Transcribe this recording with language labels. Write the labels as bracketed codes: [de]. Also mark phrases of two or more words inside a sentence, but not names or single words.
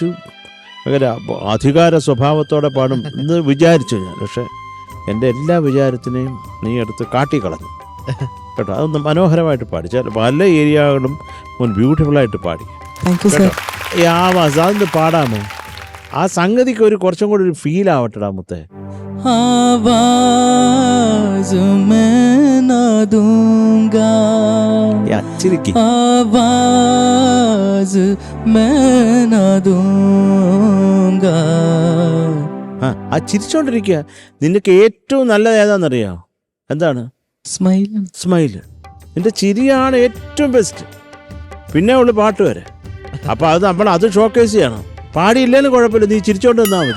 [ml] അങ്ങനെ അധികാര സ്വഭാവത്തോടെ പാടും എന്ന് വിചാരിച്ചു ഞാൻ. പക്ഷെ എൻ്റെ എല്ലാ വിചാരത്തിനെയും നീ എടുത്ത് കാട്ടിക്കളഞ്ഞു കേട്ടോ. അതൊന്ന് മനോഹരമായിട്ട് പാടി. ചില പല ഏരിയകളും മോൻ ബ്യൂട്ടിഫുള്ളായിട്ട് പാടി കേട്ടോ. ആ അതൊന്ന് പാടാമോ? ആ സംഗതിക്ക് ഒരു കുറച്ചും കൂടി ഒരു ഫീൽ ആവട്ടെടാ മുത്തേ. [hi] आवाज मैं न दूंगा, आवाज मैं न दूंगा. [ml] ആ ചിരിച്ചോണ്ടിരിക്കുക. നിനക്ക് ഏറ്റവും നല്ലത് ഏതാണെന്നറിയാം? എന്താണ്? സ്മൈല്. നിന്റെ ചിരിയാണ് ഏറ്റവും ബെസ്റ്റ്. പിന്നെ ഉള്ളു പാട്ട് വരെ. അപ്പൊ അത് അത് ഷോക്കേസ് ചെയ്യണം. പാടിയില്ലേലും കുഴപ്പമില്ല, നീ ചിരിച്ചോണ്ട് നിന്നാ മതി.